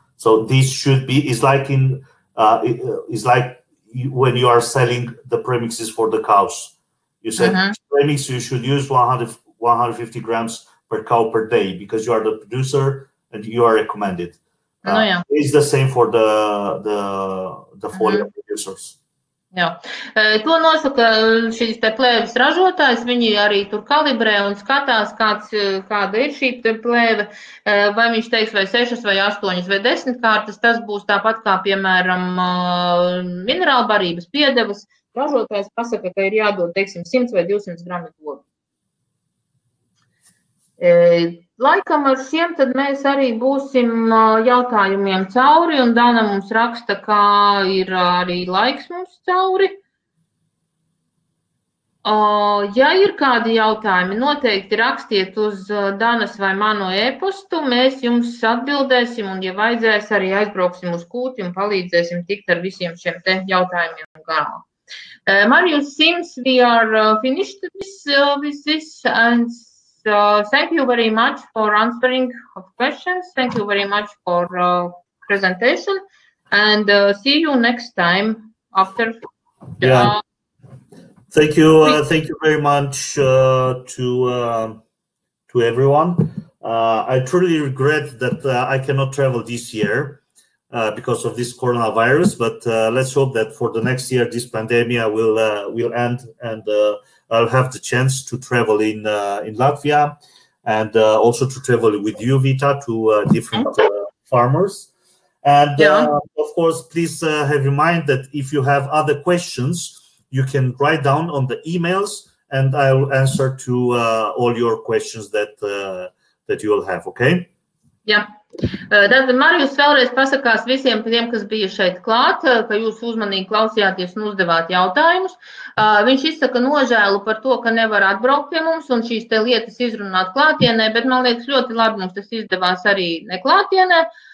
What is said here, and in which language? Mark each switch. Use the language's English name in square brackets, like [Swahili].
[English] So this should be is like when you are selling the premixes for the cows. You said premix you should use 150 grams per cow per day because you are the producer and you are recommended. It's the same for the folia producers. [Latvian] Jā. To nosaka šīs te plēves ražotājs, viņi arī tur kalibrē un skatās, kāda ir šī plēve, vai viņš teiks vai 6 vai 8 vai 10 kārtas, tas būs tāpat kā, piemēram, minerāla barības piedevas. Ražotājs pasaka, ka ir jādod, teiksim, 100 vai 200 grami godu. Laikam ar šiem tad mēs arī būsim jautājumiem cauri, un Dana mums raksta, ka ir arī laiks mums cauri. Ja ir kādi jautājumi, noteikti rakstiet uz Danas vai manu e-postu, mēs jums atbildēsim, un, ja vajadzēs, arī aizbrauksim uz kūti un palīdzēsim tikt ar visiem šiem te jautājumiem galā. [English] Marius, seems we are finished with this, and thank you very much for answering of questions. Thank you very much for presentation, and see you next time after. Yeah. Thank you very much to everyone. I truly regret that I cannot travel this year because of this coronavirus, but let's hope that for the next year this pandemic will end, and I'll have the chance to travel in Latvia, and also to travel with you, Vita, to different farmers. And of course, please have in mind that if you have other questions, you can write down on the emails, and I will answer to all your questions that you will have. Okay? Yeah. [Latvian] Tad Marijus vēlreiz pasakās visiem tiem, kas bija šeit klāt, ka jūs uzmanīgi klausījāties un uzdevāt jautājumus. Viņš izsaka nožēlu par to, ka nevar atbraukt pie mums un šīs te lietas izrunāt klātienē, bet man liekas ļoti labi mums tas izdevās arī neklātienē.